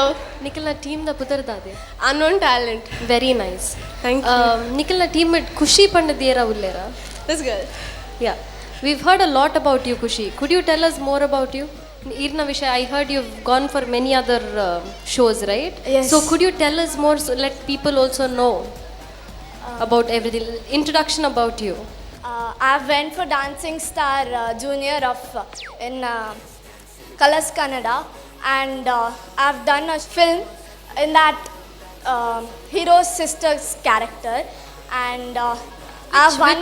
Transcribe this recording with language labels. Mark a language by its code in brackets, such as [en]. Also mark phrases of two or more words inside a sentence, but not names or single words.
[tcy] ನಿಖಿಲ್ನ ಟೀಮ್ ದ ಪುದರ್ದಾದೆ [en] Unknown talent. very nice Thank you. [tcy] ನಿಖಿಲ್ನ ಟೀಮ್ ಖುಷಿ ಪಂಡದಿಯರ ಉಲ್ಲೇರ [en] This girl. ಯಾ we've heard a lot about you ಖುಷಿ could you tell us more about you [tcy] irna vishay [en] I heard you've gone for many other shows right Yes. so could you tell us more so let people also know about everything introduction about you I went for Dancing Star Junior of in Colors Kannada and I've done a film in that hero's sister's character, and I've won.